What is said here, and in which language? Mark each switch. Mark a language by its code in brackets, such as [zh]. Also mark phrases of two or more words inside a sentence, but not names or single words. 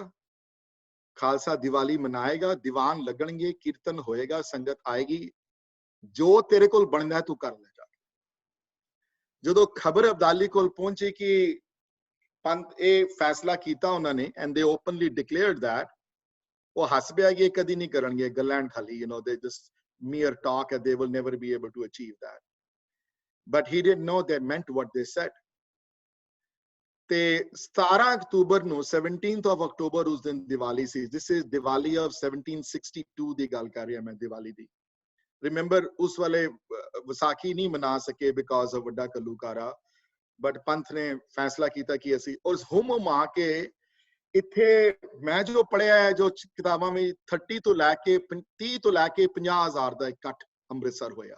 [pa] ਖਾਲਸਾ ਦੀਵਾਲੀ ਮਨਾਏਗਾ ਦੀਵਾਨ ਲੱਗਣਗੇ ਕੀਰਤਨ ਹੋਏਗਾ ਸੰਗਤ ਆਏਗੀ ਜੋ ਤੇਰੇ ਕੋਲ ਬਣਦਾ ਤੂੰ ਕਰ ਲੈ ਜਾ ਜਦੋਂ ਖਬਰ ਅਬਦਾਲੀ ਕੋਲ ਪਹੁੰਚੀ ਕਿ ਪੰਥ ਇਹ ਫੈਸਲਾ ਕੀਤਾ ਉਹਨਾਂ ਨੇ [en] and they openly declared that [pa] ਉਹ ਹੱਸ ਪਿਆ ਕਿ ਕਦੀ ਨਹੀਂ ਕਰਨਗੇ ਗੱਲਾਂ ਖਾਲੀ [en] you know they just mere talk and they will never be able to achieve that but he didn't know they meant what they said [pa] ਤੇ 17 ਅਕਤੂਬਰ ਨੂੰ [en] 17th of October [pa] ਉਸ ਦਿਨ ਦੀਵਾਲੀ ਸੀ। [en] this is [pa] ਦੀਵਾਲੀ of 1762 ਦੀ ਗੱਲ ਕਰ ਰਿਹਾ ਮੈਂ, ਦੀਵਾਲੀ ਦੀ। ਰਿਮੈਂਬਰ ਉਸ ਵਾਲੇ ਵਿਸਾਖੀ ਨਹੀਂ ਮਨਾ ਸਕੇ [en] because of [pa] ਵੱਡਾ ਘੱਲੂਘਾਰਾ, ਬਟ ਪੰਥ ਨੇ ਫੈਸਲਾ ਕੀਤਾ ਕਿ ਅਸੀਂ ਉਸ ਹੁਮ ਆ ਕੇ ਇੱਥੇ ਮੈਂ ਜੋ ਪੜਿਆ ਹੈ, ਜੋ ਕਿਤਾਬਾਂ ਵਿੱਚ 30 ਤੋਂ ਲੈ ਕੇ 30 ਤੋਂ ਲੈ ਕੇ 50,000 ਦਾ ਇਕੱਠ ਅੰਮ੍ਰਿਤਸਰ ਹੋਇਆ।